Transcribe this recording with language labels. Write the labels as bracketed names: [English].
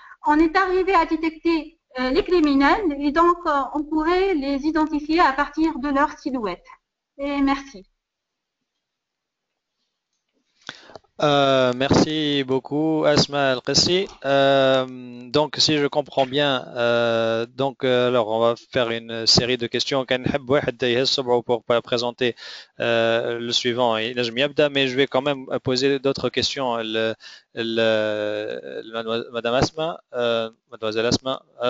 [French] On est arrivé à détecter les criminels et donc on pourrait les identifier à partir de leur silhouette. Et merci. Merci beaucoup, Asma Al-Qassi. Donc, si je comprends bien, alors on va faire une série de questions. [Arabic] كان نحب واحد يهز صبعه [French] pour présenter le suivant. [Arabic] ينجم يبدأ, [French] mais je vais quand même poser d'autres questions. Madame Asma, Mademoiselle Asma.